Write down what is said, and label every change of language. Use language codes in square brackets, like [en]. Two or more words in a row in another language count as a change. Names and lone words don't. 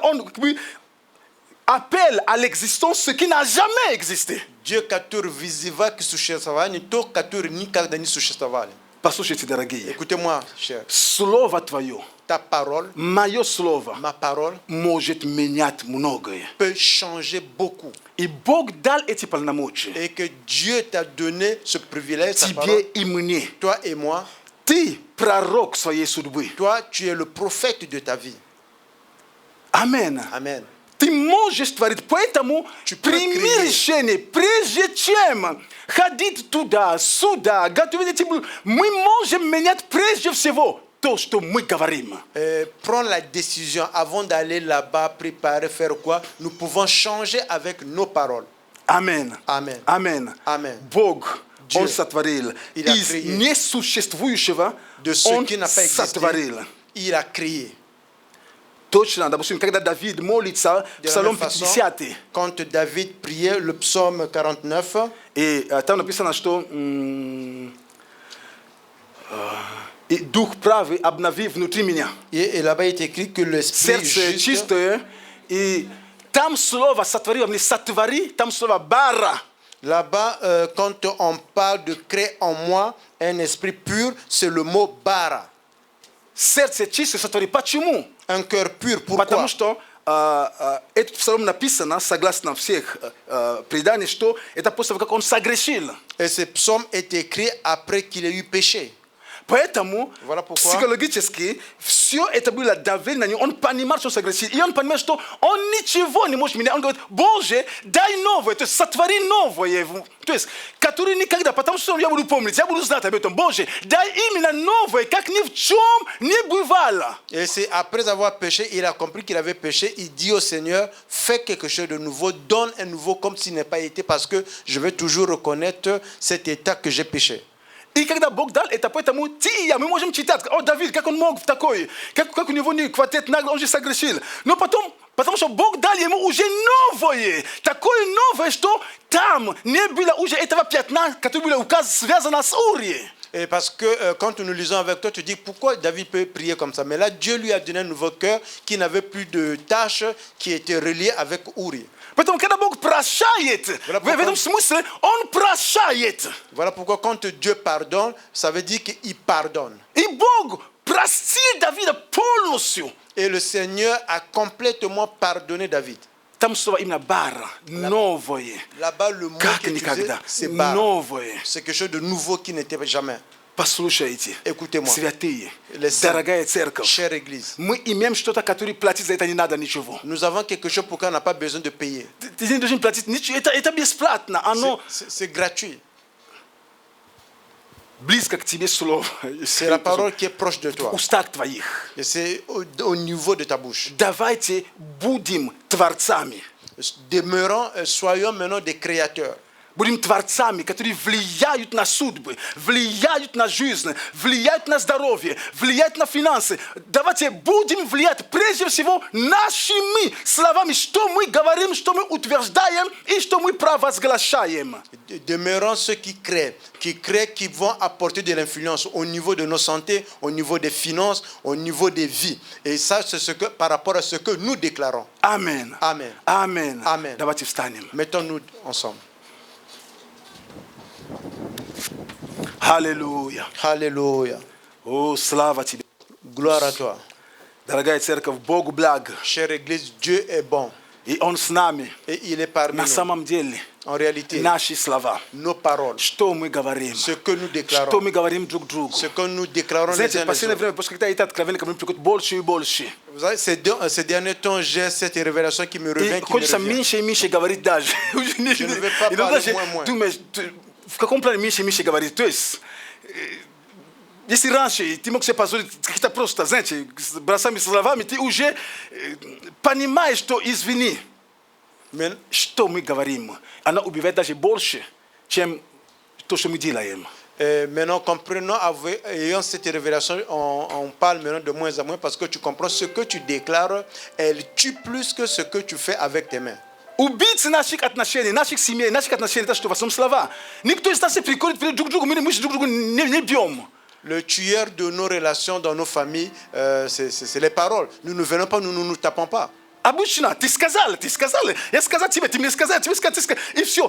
[ru] Он как бы [fr] appelle à l'existence ce qui n'a jamais existé. Dieu, [ru] который вызывает к существованию то, которое никогда не существовало. Послушайте, дорогие. [fr] Écoutez-moi, cher. [ru] Слово твое, [fr] Ta parole, [ru] мое слово, [fr] ma parole, [ru] может менять многое. [fr] peut changer beaucoup. [ru] И Бог дал эти полномочия [fr] Et que Dieu t'a donné ce privilège, sa parole, [ru] тебе и мне. [fr] toi et moi. [ru] Ты пророк своей судьбы. [fr] Toi, tu es le prophète de ta vie. [ru] Аминь. [fr] Amen. [ru] Ты можешь творить, поэтому прими решение, прежде чем ходить туда, сюда, готовить эти блюда. Мы можем менять прежде всего то, что мы говорим. [fr] Prendre la décision avant d'aller là-bas, préparer, faire quoi, nous pouvons changer avec nos paroles. [ru] Аминь. [fr] Amen. [ru] Аминь. [fr] Amen. [ru] Бог, [fr] Dieu, [ru] Он сотворил. [fr] il a [ru] Из [fr] créé. [ru] несуществующего [fr] De ce [ru] Он [fr] qui n'a pas existé, [ru] сотворил. [fr] il a créé. [ru] Точно, допустим, когда Давид молится, [fr] De la [ru] Псалом [fr] même façon, [ru] 50, [fr] quand David priait le psaume 49, [ru] и там написано, что и Дух правый обнови внутри меня. [fr] et là-bas il est écrit que l'esprit [ru] Сердце [fr] juste, [ru] чистое, и там слово сотворил, не сотвори, там слово бара. [fr] Là-bas, quand on parle de créer en moi un esprit pur, c'est le mot bara. Serce čisto sa tvori pa čemu? Un cœur pur. Pourquoi? [ru] Потому что этот псалом написано, согласно всех преданий, что это после того, как он согрешил. [fr] Et ce psaume est écrit après qu'il ait eu péché. [ru] Поэтому [fr] Voilà pourquoi. [ru] психологически все это было давление на него. Он понимал, что согрешил. И он понимает, что он ничего не может менять. Он говорит: Боже, дай новое, то есть сотвори новое. То есть, который никогда, потому что я буду помнить, я буду знать об этом. Боже, дай именно новое, как ни в чем не бывало. [fr] Et c'est après avoir péché, il a compris qu'il avait péché. Il dit au Seigneur, fais quelque chose de nouveau, donne un nouveau comme s'il n'a pas été, parce que je vais toujours reconnaître cet état que j'ai péché. [ru] И когда Бог дал это, поэтому мы можем читать: о, Давид, как он мог такое, как у него не хватает нагло, он же согрешил. Но потом, потому что Бог дал ему уже новое, такое новое, что там не было уже этого пятна, которое было указ связано с Урией. [fr] Et parce que quand nous lisons avec toi, tu dis pourquoi David peut prier comme ça. Mais là, Dieu lui a donné un nouveau cœur qui n'avait plus de tâches, qui était relié avec Uri. [ru] Поэтому, когда Бог прощает, в этом смысле Он прощает. [fr] Voilà pourquoi quand Dieu pardonne, ça veut dire qu'il pardonne. [ru] И Бог простил Давида полностью. [fr] Et le Seigneur a complètement pardonné David. [ru] Там слово именно бара, новое. [fr] Là-bas, le mot [ru] Как [fr] qui est utilisé, [ru] никогда. [fr] c'est bar. [ru] Новое. [fr] C'est quelque chose de nouveau qui n'était jamais. [ru] Послушайте, [fr] Écoutez-moi. [ru] святые, [fr] Les saints, [ru] дорогая церковь, [fr] chère Église, [ru] мы имеем что-то, которое платить за это не надо ничего. [fr] nous avons quelque chose pour qu'on n'a pas besoin de payer. [ru] Ты не должен платить ничего, это бесплатно, оно [fr] C'est gratuit. [ru] близко к тебе слово. [fr] C'est la parole qui est proche de toi. [ru] В устах твоих. [fr] Et c'est au niveau de ta bouche. [ru] Давайте будем творцами. [fr] Demeurons, soyons maintenant des créateurs. [ru] Будем творцами, которые влияют на судьбы, влияют на жизнь, влияют на здоровье, влияют на финансы. Давайте будем влиять прежде всего нашими словами, что мы говорим, что мы утверждаем и что мы провозглашаем. [fr] Demeurons ceux qui créent, qui vont apporter de l'influence au niveau de nos santé, au niveau des finances, au niveau des vies. Et ça, c'est ce que, par rapport à ce que nous déclarons. Amen. Amen. Amen. Amen. [ru] Давайте встанем. [fr] Mettons-nous ensemble. [ru] Аллилуйя. [fr] Alléluia. [ru] О, слава тебе. [fr] Gloire à toi. [ru] Дорогая церковь, Богу благ. [fr] Chère Église, Dieu est bon. [ru] И Он с нами. [fr] Et il est parmi [ru] На [fr] nous. [ru] самом деле, [fr] En réalité, [ru] наши слова, [fr] nos paroles, [ru] что мы говорим, [fr] ce que nous [ru] что [fr] déclarons, [ru] мы говорим друг другу. [fr] ce que nous déclarons les [ru] Знаете, [fr] uns [ru] в [fr] les [ru] последнее [fr] autres. [ru] время, после когда это откровение ко мне приходит больше и больше. [fr] Vous savez, ces derniers temps, j'ai cette révélation qui me [ru] И [fr] revient, qui me [ru] хочется [fr] revient. [ru] меньше и меньше говорить даже. [fr] Je ne vais pas [ru] Иногда [fr] parler [ru] же [fr] moins. [ru] думаешь, в каком плане меньше и меньше говорить? То есть, если раньше ты мог себе позволить какие-то просто, знаете, с бросами словами, ты уже понимаешь, что извини, [fr] Mais [ru] что мы говорим. Она убивает даже больше, чем то, что мы делаем. [fr] maintenant, comprenons, ayant cette révélation, on parle maintenant de moins en moins parce que tu comprends ce que tu déclares, elle tue plus que ce que tu fais avec tes mains. [ru] Убийцы наших отношений, наших семей, наших отношений, это что, в основном слова. Никто из нас не приходит друг к другу, мы друг другу не бьем. [fr] Le tueur de nos relations dans nos familles, c'est les paroles. Nous ne venons pas, nous ne nous tapons pas. [ru] Обычно ты сказал, я сказал тебе, ты мне сказал, и все.